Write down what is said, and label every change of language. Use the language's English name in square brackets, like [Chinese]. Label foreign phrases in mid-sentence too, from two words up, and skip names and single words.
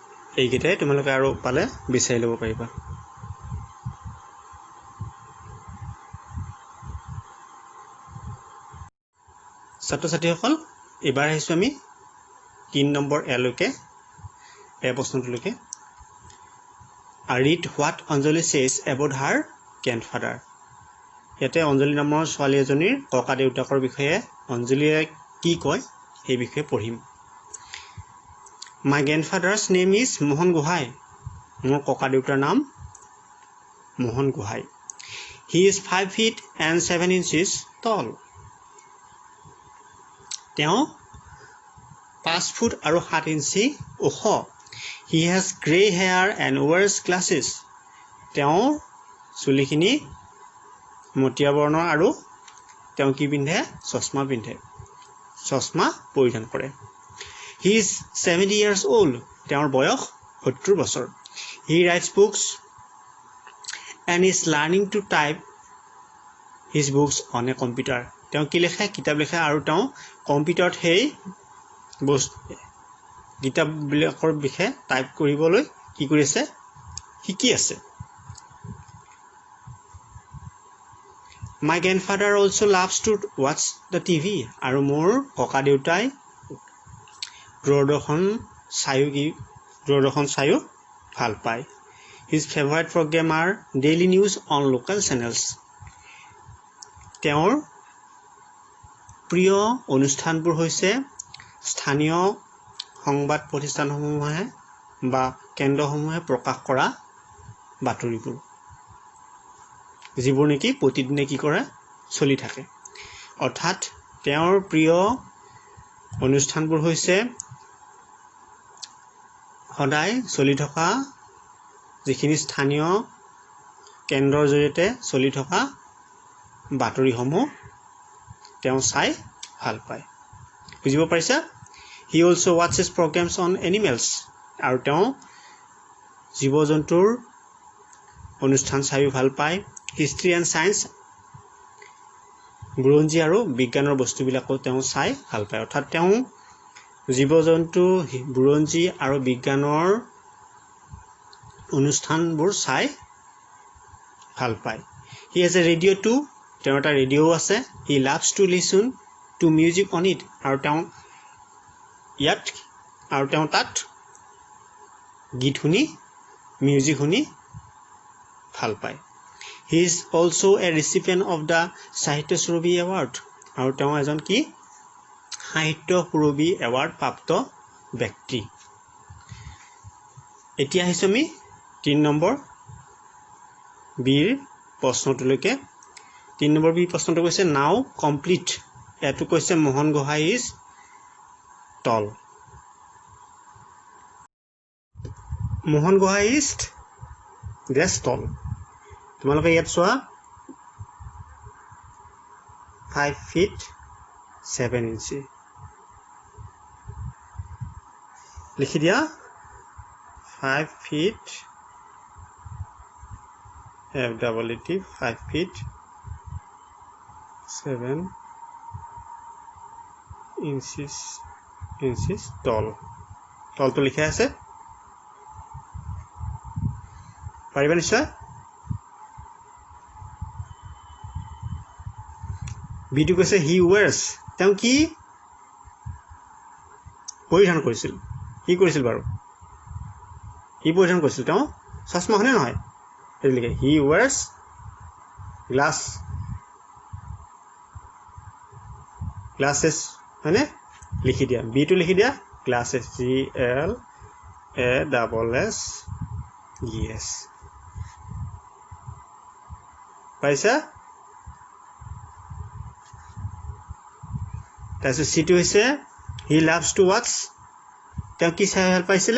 [Assamese] এইকেইটাই তোমালোকে আৰু পালে বিচাৰি ল'ব পাৰিবা ছাত্ৰ ছাত্ৰীসকল এবাৰ আহিছোঁ আমি 3 নম্বৰ এলৈকে প্ৰশ্নটোলৈকে [English] read what Anjali says about her grandfather [Assamese] ইয়াতে অঞ্জলি নামৰ ছোৱালী এজনীৰ ককা দেউতাকৰ বিষয়ে অঞ্জলিয়ে কি কয় সেই বিষয়ে পঢ়িম [English] My grandfather's name is Mohan Gohai [Assamese] মোৰ ককা দেউতাৰ নাম মোহন গোহাই [English] He is 5 feet and 7 inches tall [Assamese] তেওঁ 5 ফুট আৰু 7 ইঞ্চি ওখ [English] He has gray hair and wears glasses [Assamese] তেওঁৰ চুলিখিনি মটিয়া বৰ্ণৰ আৰু তেওঁ কি পিন্ধে চশমা পিন্ধে চশমা পৰিধান কৰে [English] He is 70 years old [Assamese] তেওঁৰ বয়স 70 বছৰ [English] He writes books and is learning to type his books on a computer [Assamese] তেওঁ কি লিখে কিতাপ লিখে আৰু তেওঁ কম্পিউটাৰত সেই কিতাপবিলাকৰ বিষয়ে টাইপ কৰিবলৈ কি কৰি আছে শিকি আছে [English] My grandfather also loves to watch the TV [Assamese] আৰু মোৰ ককা দেউতাই দূৰদৰ্শন চায়ো ভাল পায় [English] His favorite program are daily news on local channels [Assamese] তেওঁৰ প্ৰিয় অনুষ্ঠানবোৰ হৈছে স্থানীয় সংবাদ প্ৰতিষ্ঠানসমূহে বা কেন্দ্ৰসমূহে প্ৰকাশ কৰা বাতৰিবোৰ যিবোৰ নেকি প্ৰতিদিনে কি কৰে চলি থাকে অৰ্থাৎ তেওঁৰ প্ৰিয় অনুষ্ঠানবোৰ হৈছে সদায় চলি থকা যিখিনি স্থানীয় কেন্দ্ৰৰ জৰিয়তে চলি থকা বাতৰিসমূহ তেওঁ চাই ভাল পায় বুজিব পাৰিছা [English] He also watches programs on animals [Assamese] আৰু তেওঁ জীৱ-জন্তুৰ অনুষ্ঠান চাই ভাল পায় [English] History and Science [Assamese] বুৰঞ্জী আৰু বিজ্ঞানৰ বস্তুবিলাকো তেওঁ চাই ভাল পায় অৰ্থাৎ তেওঁ জীৱ-জন্তু বুৰঞ্জী আৰু বিজ্ঞানৰ অনুষ্ঠানবোৰ চাই ভাল পায় [English] He has a radio too [Assamese] তেওঁৰ এটা ৰেডিঅ' আছে [English] He loves to listen to music on it [Assamese] আৰু তেওঁ তাত গীত শুনি মিউজিক শুনি ভাল পায় [English] He is also a recipient of the Sahitya Surabhi Award [Assamese] আৰু তেওঁ এজন কি সাহিত্য সুৰভি এৱাৰ্ড প্ৰাপ্ত ব্যক্তি এতিয়া আহিছো আমি 3 নম্বৰ বিৰ প্ৰশ্নটোলৈকে 3 নম্বৰ বি প্ৰশ্নটো কৈছে [English] now complete [Assamese] এটো কৈছে মোহন গোহাই [English] is tall Mohan Gohai is less tall [Assamese] তোমালোকে ইয়াত চোৱা [English] 5 feet 7 inches [Assamese] লিখি দিয়া [English] 5 feet FEET 5 feet [Assamese] 7 [English] inches tall [Assamese] to লিখা আছে পাৰিবা নিশ্চয় বিটু কৈছে [English] he wears [Assamese] তেওঁ কি পৰিধান কৰিছিল কি কৰিছিল বাৰু কি পৰিধান কৰিছিল তেওঁ চশমা হনে নহয় এই লিখে [English] he wears [Assamese] glasses হয়নে লিখি দিয়া বিটু লিখি দিয়া [English] glasses GLASSES [Assamese] পাইছা তাৰপিছত সিটো হৈছে [English] he loves to watch [Assamese] তেওঁ কি চাই ভাল